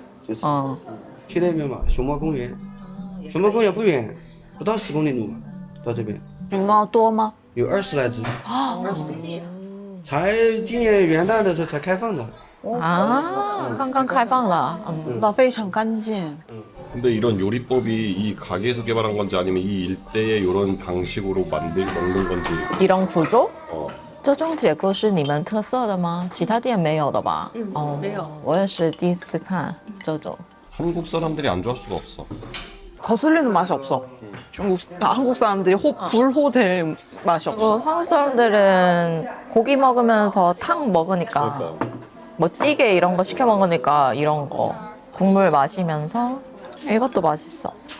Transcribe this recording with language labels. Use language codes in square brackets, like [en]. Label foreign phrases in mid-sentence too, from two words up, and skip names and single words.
[zh] 就是，去那边嘛，熊猫公园。熊猫公园不远，不到10公里路嘛，到这边。熊猫多吗？有20来只。20几。才今年元旦的时候才开放的。啊，刚刚开放了。那非常干净。 [ko] 근데 이런 요리법이 이 가게에서 개발한 건지 아니면 이 일대의 이런 방식으로 먹는 건지. 이런 구조? [zh] 这种结构是你们特色的吗？其他店没有的吧？没有。我也是第一次看这种。 [ko] 한국 사람들이 안 좋아할 수가 없어. 거슬리는 맛이 없어. 한국 사람들이 불호될 맛이 없어. 그리고 한국 사람들은 고기 먹으면서 탕 먹으니까 뭐 찌개 이런 거 시켜 먹으니까 이런 거 국물 마시면서 이것도 맛있어.